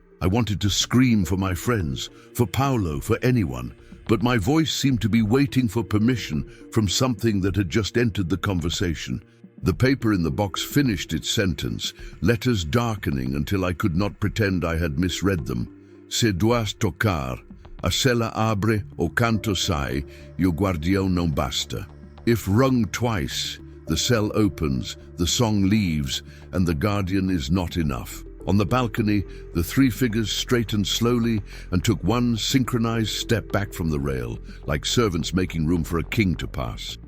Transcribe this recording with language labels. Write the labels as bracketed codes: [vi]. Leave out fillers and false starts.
[en] I wanted to scream for my friends, for Paolo, for anyone, but my voice seemed to be waiting for permission from something that had just entered the conversation. The paper in the box finished its sentence, letters darkening until I could not pretend I had misread them. [pt] "Se dois tocar, a cella abre o canto sai, e o guardião não basta." [en] If rung twice, the cell opens, the song leaves, and the guardian is not enough. On the balcony, the three figures straightened slowly and took one synchronized step back from the rail, like servants making room for a king to pass.